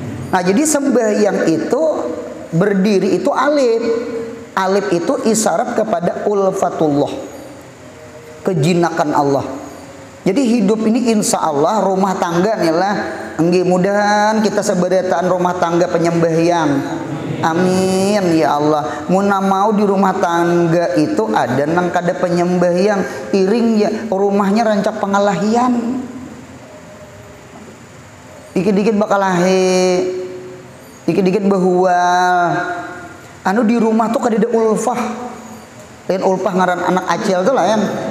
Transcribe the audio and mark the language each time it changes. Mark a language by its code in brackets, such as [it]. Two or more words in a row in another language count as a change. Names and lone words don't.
[bjn] Nah, jadi sembahyang itu berdiri itu alif. Alif itu isyarat kepada ulfatullah, kejinakan Allah. Jadi hidup ini [ar] إن شاء الله [bjn] rumah tangga nih lah. Enggih, mudahan kita seberetaan rumah tangga penyembahyang. [ar] آمين يا الله. [bjn] Muna mau di rumah tangga itu ada nang kada penyembahyang, iring ya rumahnya rancak pengalahian. Dikit-dikit bakal lahir, dikit-dikit bahual. Anu di rumah tuh kadeda ulfah. Lain ulfah ngaran anak acil tuh lain.